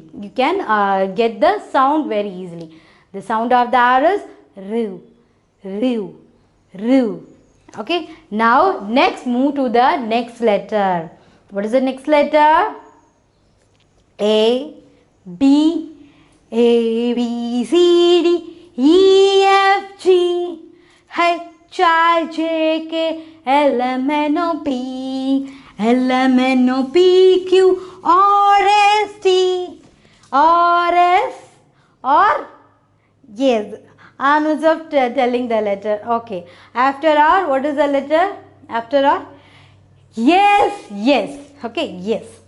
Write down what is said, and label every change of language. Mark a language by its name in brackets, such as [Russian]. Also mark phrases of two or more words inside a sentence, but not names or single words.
[English] You can get the sound very easily. The sound of the R is RU, RU, RU. Okay. Now next move to the next letter. What is the next letter? A, B, A, B, C, D, E, F, G, H, I, J, K, L, M, N, O, P, L, M, N, O, P, Q, R, S, T, R, S, or yes, Anuj of telling the letter. Okay. After R, what is the letter? After R? Yes, yes. Okay, yes.